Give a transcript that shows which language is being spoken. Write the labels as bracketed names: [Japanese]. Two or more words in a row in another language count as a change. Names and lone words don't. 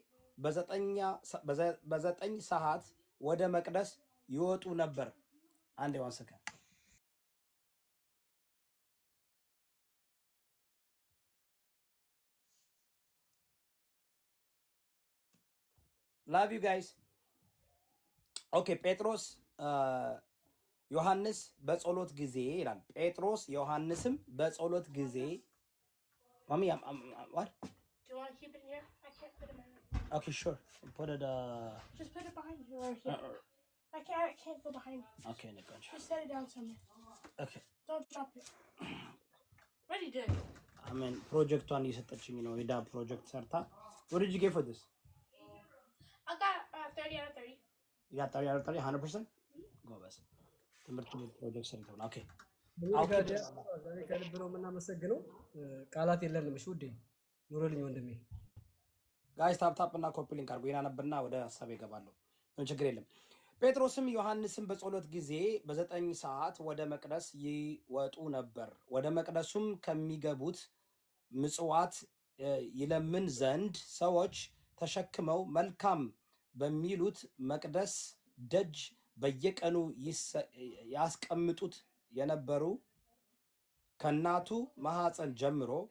[Amharic] በዘጠኝ ሰዓት ወደ መቅደስ ይወጡ ነበር። አንድ ዋንሰከ [English] love you guys okay [Amharic] ጴጥሮስ ዮሐንስ በጸሎት ጊዜ ይላል። ጴጥሮስ ዮሐንስም በጸሎት ጊዜ ማሚ what [English] Do you want to keep it here? I can't put it in. okay sure put it Just put it behind you or here. I can't go behind you. okay Nikonja Just set it down somewhere. okay Don't drop it. What are you doing? I mean [Amharic] ፕሮጀክቷን እየሰጠችኝ ነው የዳ ፕሮጀክት ሰርታ [English] what did you get for this? I got 30 out of 30. You got 30 out of 30 100%? Go best [Amharic] ትምህርት ቤት ፕሮጀክት ሰርተው ኦኬ ዛሬ ከልብ ነው የምናመሰግነው። ቃላት የለንም። እሺ ውዴ ኑሮልኝ ወንድሜ። ጋይስ ታፕ እና [English] copy link [Amharic] አድርጉ። ይናነብና ወደ ሐሳብ ይገባለሁ። ምን ችግር የለም። ጴጥሮስም ዮሐንስም በጸሎት ጊዜ በ9 ሰዓት ወደ መቅደስ ይወጡ ነበር። ወደ መቅደሱም ከሚገቡት ምጽዋት ይለምን ዘንድ ሰዎች ተሸክመው መልካም በሚሉት መቅደስ ደጅ በየቀኑ ያስቀምጡት የነበሩ ከናቱ ማህፀን ጀምሮ